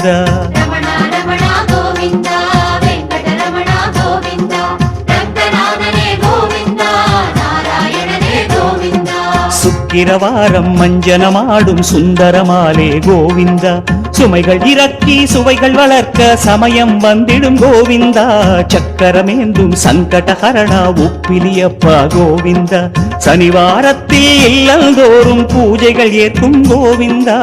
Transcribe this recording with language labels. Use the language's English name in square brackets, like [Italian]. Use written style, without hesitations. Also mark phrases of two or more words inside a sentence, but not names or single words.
[Telugu] రమణ రమణ గోవింద వెంకటరమణ గోవింద రంగనాథనే గోవింద నారాయణనే గోవింద [Tamil] சுக்கிரவாரம் மஞ்சனமாடும் சுந்தரமாலே கோவிந்த சுமைகள் இறக்கி சுவைகள் வளர்க்க சமயம் வந்திடும் கோவிந்தா சக்கரமேந்தும் சங்கடஹரணா உப்பிலியப்பா கோவிந்தா சனிவாரத்தில் இல்லந்தோறும் பூஜைகள் ஏற்கும் கோவிந்தா